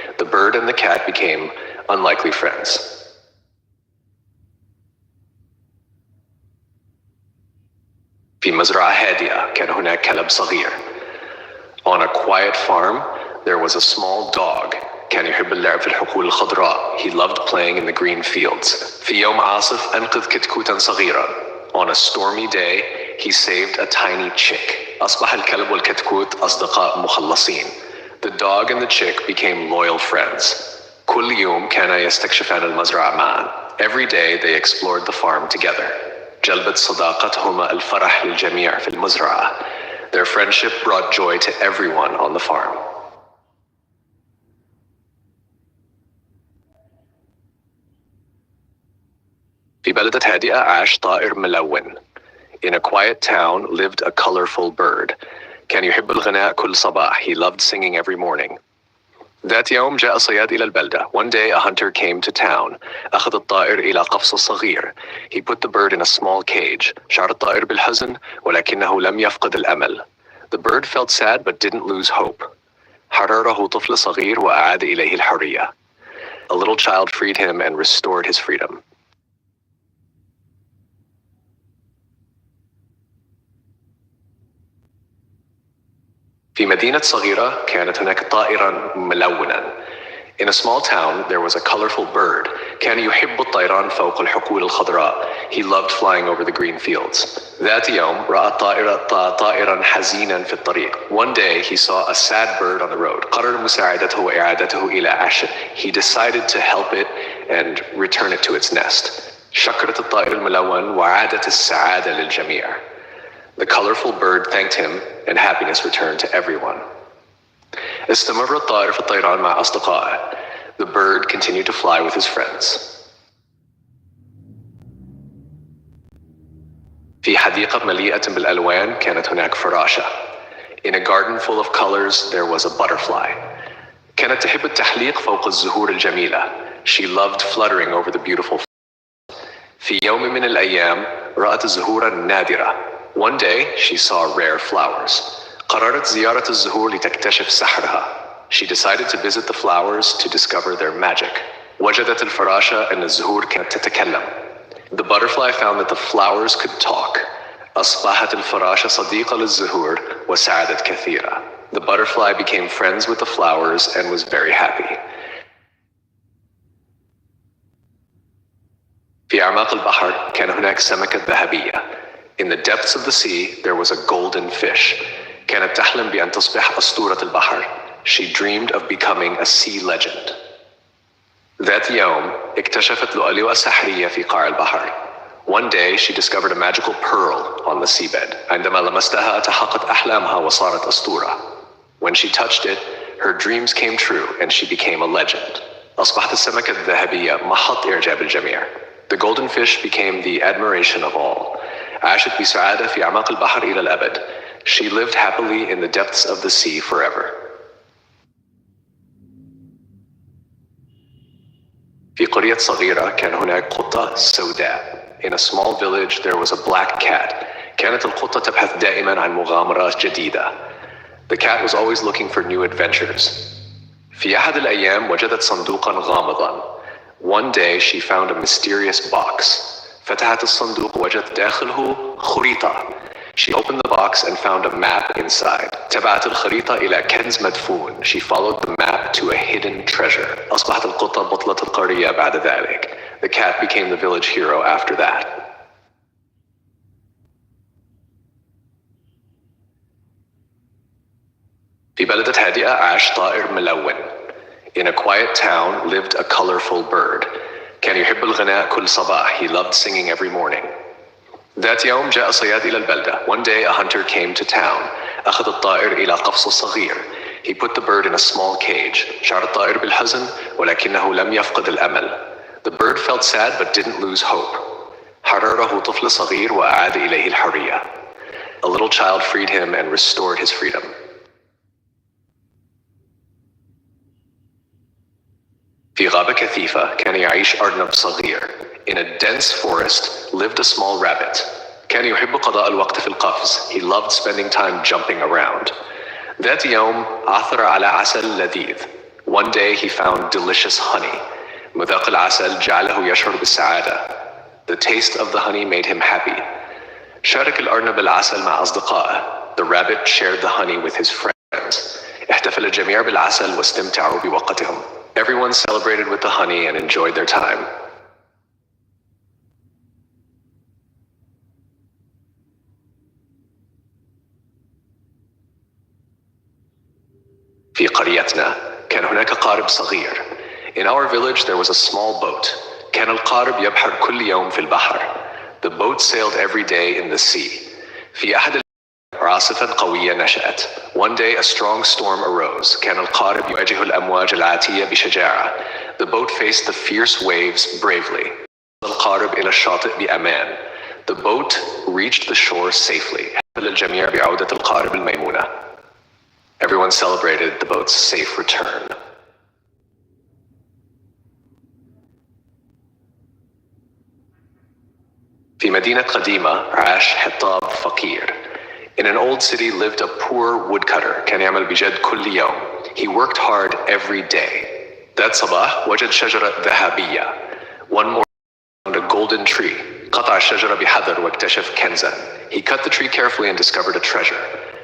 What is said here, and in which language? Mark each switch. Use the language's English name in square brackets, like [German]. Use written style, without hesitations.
[English] The bird and the cat became unlikely friends. [Arabic] في مزرعة هادئة كان هناك كلب صغير. [English] On a quiet farm, there was a small dog. [Arabic] كان يحب اللعب في الحقول الخضراء. [English] He loved playing in the green fields. [Arabic] في يوم عاصف أنقذ كتكوتا صغيرا. [English] On a stormy day, he saved a tiny chick. [Arabic] أصبح الكلب والكتكوت أصدقاء مخلصين. [English] The dog and the chick became loyal friends. [Arabic] كل يوم كانا يستكشفان المزرعة معا. [English] Every day they explored the farm together. [Arabic] جلبت صداقتهما الفرح للجميع في المزرعة. [English] Their friendship brought joy to everyone on the farm. [Arabic] في بلدة هادئة عاش طائر ملون. [English] In a quiet town lived a colorful bird. [Arabic] كان يحب الغناء كل صباح. [English] He loved singing every morning. [Arabic] ذات يوم جاء صياد إلى البلدة. [English] One day a hunter came to town. [Arabic] أخذ الطائر إلى قفص صغير. [English] He put the bird in a small cage. [Arabic] شعر الطائر بالحزن ولكنه لم يفقد الأمل. [English] The bird felt sad but didn't lose hope. [Arabic] حرره طفل صغير وأعاد إليه الحرية. [English] A little child freed him and restored his freedom. [Arabic] في مدينة صغيرة كانت هناك طائرا ملونا. [English] In a small town there was a colorful bird. [Arabic] كان يحب الطيران فوق الحقول الخضراء. [English] He loved flying over the green fields. [Arabic] ذات يوم رأى طائرا حزينا في الطريق. [English] One day he saw a sad bird on the road. [Arabic] قرر مساعدته وإعادته إلى عشه. [English] He decided to help it and return it to its nest. [Arabic] شكرت الطائر الملون وعادت السعادة للجميع. [English] The colorful bird thanked him and happiness returned to everyone. [Arabic] استمر الطائر في الطيران مع أصدقائه. [English] The bird continued to fly with his friends. [Arabic] في حديقة مليئة بالألوان كانت هناك فراشة. [English] In a garden full of colors there was a butterfly. [Arabic] كانت تحب التحليق فوق الزهور الجميلة. [English] She loved fluttering over the beautiful flowers. [Arabic] في يوم من الأيام رأت الزهور النادرة. [English] One day she saw rare flowers. [Arabic] قررت زيارة الزهور لتكتشف سحرها. [English] She decided to visit the flowers to discover their magic. [Arabic] وجدت الفراشة أن الزهور كانت تتكلم. [English] The butterfly found that the flowers could talk. [Arabic] أصبحت الفراشة صديقة للزهور وسعدت كثيرا. [English] The butterfly became friends with the flowers and was very happy. [Arabic] في أعماق البحر كان هناك سمكة ذهبية. [English] In the depths of the sea there was a golden fish. [Arabic] كانت تحلم بأن تصبح أسطورة البحر. [English] She dreamed of becoming a sea legend. [Arabic] ذات يوم اكتشفت لؤلؤة سحرية في قاع البحر. [English] One day she discovered a magical pearl on the seabed. [Arabic] عندما لمستها تحققت أحلامها وصارت أسطورة. [English] When she touched it, her dreams came true and she became a legend. [Arabic] أصبحت السمكة الذهبية محط إعجاب الجميع. [English] The golden fish became the admiration of all. [Arabic] عاشت بسعادة في أعماق البحر إلى الأبد. [English] She lived happily in the depths of the sea forever. [Arabic] في قرية صغيرة كان هناك قطة سوداء. [English] In a small village there was a black cat. [Arabic] كانت القطة تبحث دائما عن مغامرات جديدة. [English] The cat was always looking for new adventures. [Arabic] في أحد الأيام وجدت صندوقا غامضا. [English] One day she found a mysterious box. [Arabic] فتحت الصندوق وجدت داخله خريطة. [English] She opened the box and found a map inside. [Arabic] تبعت الخريطة إلى كنز مدفون. [English] She followed the map to a hidden treasure. [Arabic] أصبحت القطة بطلة القرية بعد ذلك. [English] The cat became the village hero after that. [Arabic] في بلدة هادئة عاش طائر ملون. [English] In a quiet town lived a colorful bird. [Arabic] كان يحب الغناء كل صباح. [English] He loved singing every morning. [Arabic] ذات يوم جاء صياد إلى البلدة. [English] One day a hunter came to town. [Arabic] أخذ الطائر إلى قفص صغير. [English] He put the bird in a small cage. [Arabic] شعر الطائر بالحزن ولكنه لم يفقد الأمل. [English] The bird felt sad but didn't lose hope. [Arabic] حرره طفل صغير وأعاد إليه الحرية. [English] A little child freed him and restored his freedom. [Arabic] في غابة كثيفة كان يعيش أرنب صغير. [English] In a dense forest lived a small rabbit. [Arabic] كان يحب قضاء الوقت في القفز. [English] He loved spending time jumping around. [Arabic] ذات يوم عثر على عسل لذيذ. [English] One day he found delicious honey. [Arabic] مذاق العسل جعله يشعر بالسعادة. [English] The taste of the honey made him happy. [Arabic] شارك الأرنب العسل مع أصدقائه. [English] The rabbit shared the honey with his friends. [Arabic] احتفل الجميع بالعسل واستمتعوا بوقتهم. [English] Everyone celebrated with the honey and enjoyed their time. [Arabic] في قريتنا كان هناك قارب صغير. [English] In our village there was a small boat. [Arabic] كان القارب يبحر كل يوم في البحر. [English] The boat sailed every day in the sea. [Arabic] في أحد عاصفة قوية نشأت. [English] One day a strong storm arose. [Arabic] كان القارب يواجه الأمواج العاتية بشجاعة. [English] The boat faced the fierce waves bravely. [Arabic] القارب إلى الشاطئ بأمان. [English] The boat reached the shore safely. [Arabic] احتفل الجميع بعودة القارب الميمونة. [English] Everyone celebrated the boat's safe return. [Arabic] في مدينة قديمة عاش حطاب فقير. [English] In an old city lived a poor woodcutter. [Arabic] كان يعمل بجد كل يوم. [English] He worked hard every day. [Arabic] ذات صباح وجد شجرة ذهبية. [English] One morning found a golden tree. [Arabic] قطع الشجرة بحذر واكتشف كنزا. [English] He cut the tree carefully and discovered a treasure.